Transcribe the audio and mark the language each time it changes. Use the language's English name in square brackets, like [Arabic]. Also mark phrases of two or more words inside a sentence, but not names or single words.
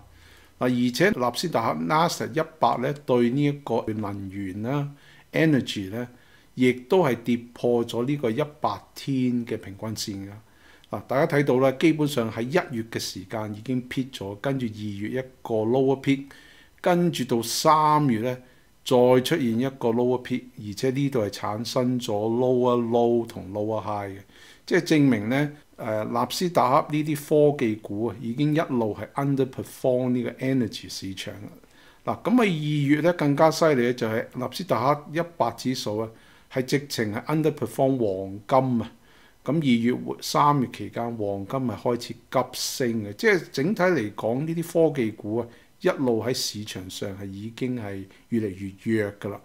[Cantonese] 而且納斯達克 Nasdaq 100咧對呢一個能源啦 energy 咧，亦都係跌破咗呢個100天嘅平均線㗎。大家睇到啦，基本上喺1月嘅時間已經 peak 咗，跟住2月一個 [English] lower peak， [Cantonese] 跟住到3月咧再出現一個 [English] lower peak， [Cantonese] 而且呢度係產生咗 [English] lower low [Cantonese] 同 [English] lower high [Cantonese] 嘅，即係證明咧納斯達克呢啲科技股啊已經一路係 underperform 呢個 energy 市場啦。咁喺2月咧更加犀利咧，就係納斯達克100指數啊係直情係 underperform 黃金啊。咁2月、3月期間，黃金係開始急升嘅，即係整體嚟講，呢啲科技股啊，一路喺市場上係已經係越嚟越弱㗎啦。